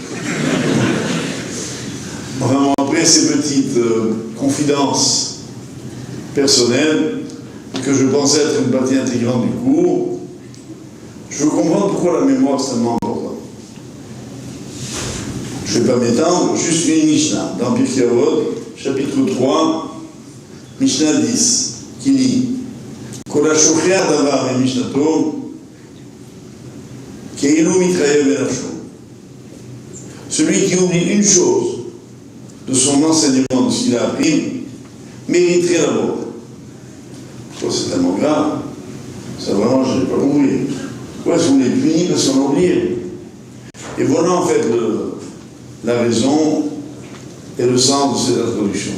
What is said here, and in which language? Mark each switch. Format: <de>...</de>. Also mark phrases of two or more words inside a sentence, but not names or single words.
<fr>Vraiment, après ces petites confidences personnelles, que je pensais être une partie intégrante du cours, je veux comprendre pourquoi la mémoire est tellement importante. Je ne vais pas m'étendre, juste une Mishnah, dans Pirkei Avot, chapitre 3, Mishnah 10, qui dit</fr> <he>כל השוכח דבר משנתו, כאילו מתחייב בנפשו.</he> <fr>Celui qui oublie une chose de son enseignement, de ce qu'il a appris, mériterait la mort. C'est tellement grave. Ça vraiment, je n'ai pas compris. Pourquoi est-ce qu'on est puni parce qu'on a oublié? Et voilà en fait la raison et le sens de cette introduction.</fr>